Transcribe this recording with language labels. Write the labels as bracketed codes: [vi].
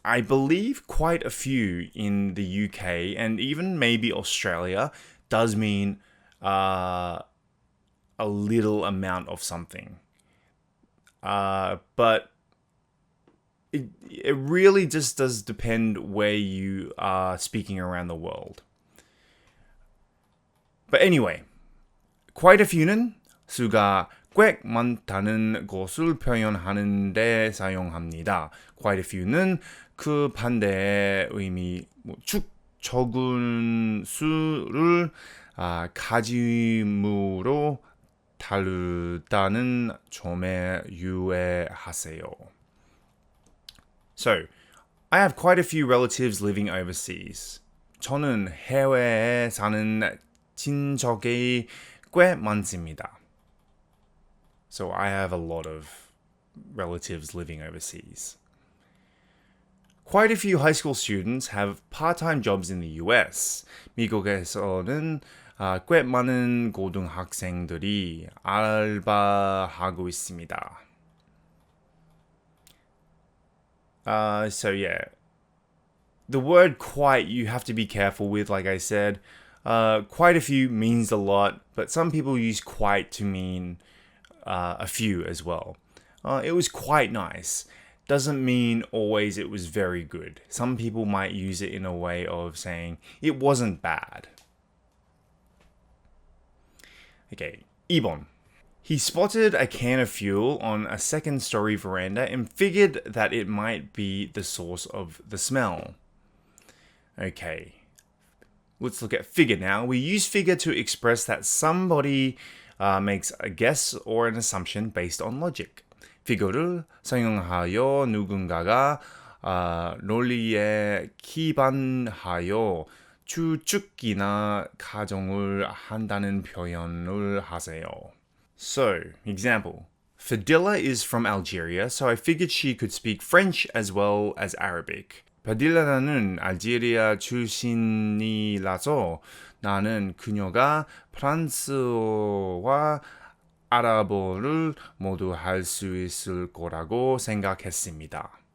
[en] I believe quite a few in the UK and even maybe Australia does mean a little amount of something. But it really just does depend where you are speaking around the world. But anyway, [ko] quite a few는 수가 꽤 많다는 것을 표현하는 데 사용합니다. Quite a few는 그 반대의 의미, 적은 수를 가짐으로 다루다는 점에 유의하세요. [en] So, I have quite a few relatives living overseas. [ko] 저는 해외에 사는 친척이 꽤 많습니다. [en] So I have a lot of relatives living overseas. Quite a few high school students have part-time jobs in the US. [ko] 미국에서는 꽤 많은 고등학생들이 알바하고 있습니다. [en] So yeah, the word quite you have to be careful with, like I said. Quite a few means a lot, but some people use quite to mean a few as well. It was quite nice. Doesn't mean always it was very good. Some people might use it in a way of saying it wasn't bad. Okay, 2번. He spotted a can of fuel on a second-story veranda and figured that it might be the source of the smell. Okay, let's look at figure now. We use figure to express that somebody makes a guess or an assumption based on logic. [ko] figure를 사용하여 누군가가 논리에 기반하여 추측이나 가정을 한다는 표현을 하세요. [en] So, example. Fadila is from Algeria, so I figured she could speak French as well as Arabic. [ko] 바딜라는 알제리아 출신이라서 나는 그녀가 프랑스어와 아랍어를 모두 할 수 있을 거라고 생각했습니다.